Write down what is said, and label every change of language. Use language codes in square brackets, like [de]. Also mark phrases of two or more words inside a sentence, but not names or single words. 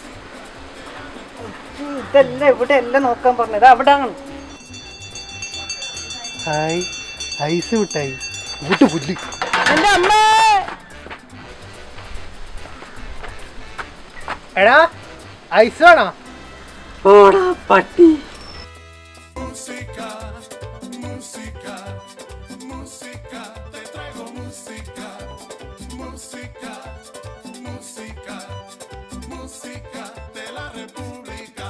[ml] ഇതല്ല ഇവിടെ എല്ലാം നോക്കാൻ പറഞ്ഞത്. അവിടെ ഹായ്, ഐസ് വിട്ടായി കൂട്ട് പുല്ല്. എന്റെ അമ്മ. എടാ ഐസ് വേണോ? ഓടാ പട്ടി. [es] Música, música, música, te traigo música, música, música, música de la República.